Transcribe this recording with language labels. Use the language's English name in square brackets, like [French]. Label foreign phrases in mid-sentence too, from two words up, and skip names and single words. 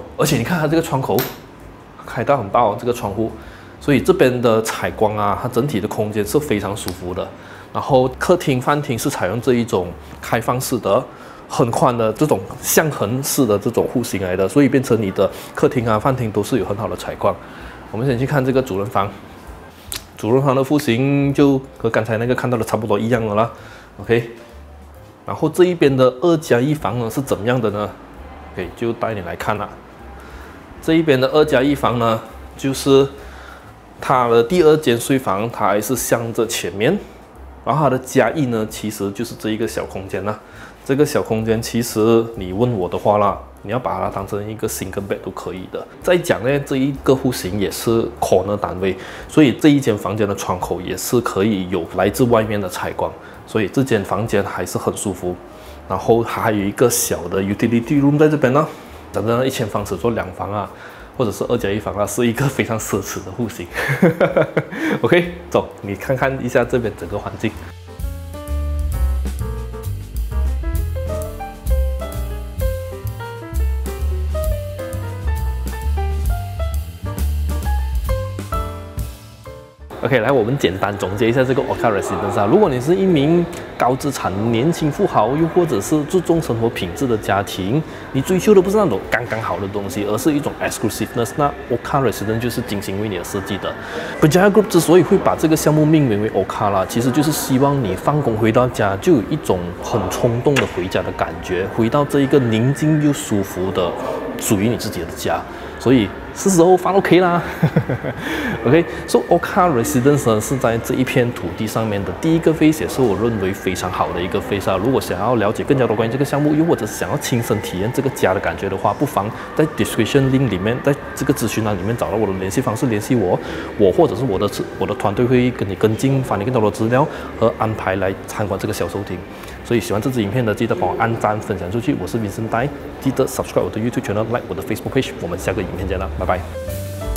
[Chinese] 而且你看它這個窗口開到很大哦，這個窗戶，所以這邊的採光啊，它整體的空間是非常舒服的。然後客廳、飯廳是採用這一種開放式的、很寬的這種向橫式的這種戶型來的，所以變成你的客廳啊、飯廳都是有很好的採光。我們先去看這個主人房，主人房的戶型就和剛才那個看到的差不多一樣的啦。OK， 然後這一邊的2+1房呢是怎麼樣的呢？ OK， 就帶你來看啦。這一邊的2+1房呢，就是它的第二間睡房，它還是向着前面。然後它的加翼呢，其實就是這一個小空間啦。這個小空間其實你問我的話啦，你要把它當成一個 [English] single bed [Chinese] 都可以的。再講呢，這一個戶型也是 corner 單位，所以這一間房間的窗口也是可以有來自外面的採光，所以這間房間還是很舒服。然後它還有一個小的 [English] utility room [Chinese] 在這邊呢，講真的，1000方尺做2房啊。或者是2+1房啊，是一個非常奢侈的戶型。OK， 走，你看看一下這邊整個環境。OK， 來，我們簡單總結一下這個 Orchard Residence 啊。如果你是一名高資產年輕富豪，又或者是注重生活品質的家庭，你追求的不是那種剛剛好的東西，而是一種 exclusiveness， 那 Orchard Residence 就是精心為你而設計的。Berjaya Group 之所以會把這個項目命名為 Orchard 啦，其實就是希望你放工回到家就有一種很衝動的回家的感覺，回到這一個寧靜又舒服的屬於你自己的家。所以是時候放 OK 啦。 [English] OK，so [Chinese] Orchard Residence 呢是在這一片土地上面的第一個 phase， 也是我認為非常好的一個 phase 啊。如果想要了解更加多關於這個項目，又或者是想要親身體驗這個家的感覺的話，不妨在 [English] description link [Chinese] 裡面，在這個資訊欄裡面找到我的聯繫方式聯繫我，或者是我的團隊會跟你跟進，發你更多的資料和安排來參觀這個銷售廳。所以喜歡這支影片的，記得幫我按讚分享出去。我是Vincent Dai，記得 subscribe 我的 YouTube channel，like 我的 Facebook page。我們下個影片見啦，拜拜。